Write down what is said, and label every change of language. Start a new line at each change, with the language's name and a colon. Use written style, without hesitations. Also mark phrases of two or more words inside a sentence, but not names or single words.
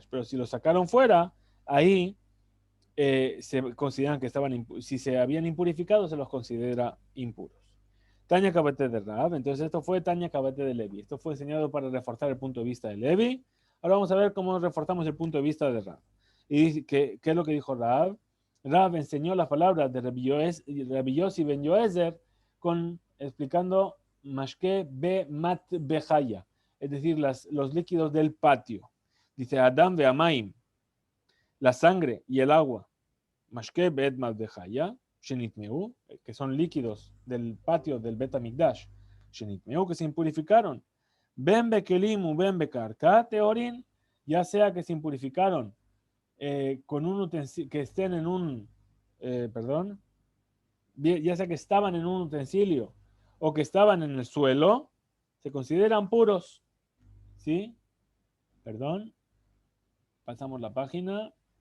Spanish: Pero si los sacaron fuera, ahí se consideran que si se habían impurificado, se los considera impuros.
Aramaic: תניא כוותיה דרב,
Spanish: entonces esto fue
Aramaic: תניא כוותיה דלוי.
Spanish: Esto fue enseñado para reforzar el punto de vista de Levi. Ahora vamos a ver cómo reforzamos el punto de vista de Rab. Y dice, ¿qué es lo que dijo Rab? Rab enseñó las palabras de Rabbi Yossi ben Yoezer explicando
Aramaic: משקי בית מטבחיא,
Spanish: es decir, los líquidos del patio.
Hebrew: Dice דם ומים,
Spanish: la sangre y el agua.
Aramaic: משקי בית מטבחיא,
Spanish: shenitmeu, que son líquidos del patio del Betamikdash. Shenitmeu, que se impurificaron.
Hebrew: בין בכלים ובין בקרקע טהורין,
Spanish: ya sea que se impurificaron con un utensilio, que estén en un, ya sea que estaban en un utensilio o que estaban en el suelo, se consideran puros. ¿Sí? Perdón. Pasamos la página.